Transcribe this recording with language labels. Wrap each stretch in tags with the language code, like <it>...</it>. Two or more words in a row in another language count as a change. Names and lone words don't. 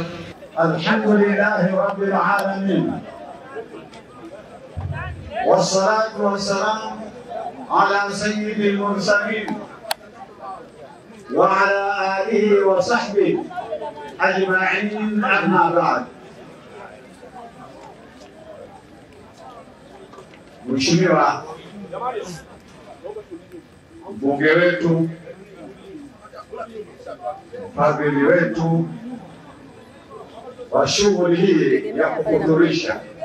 <ar>الحمد لله رب العالمين والصلاة والسلام على سيد المرسلين وعلى آله وصحبه أجمعين. أما بعد.</ar> <sw>Mheshimiwa mbunge wetu, mfadhili wetu wa shughuli hii ya kuhudhurisha,</sw>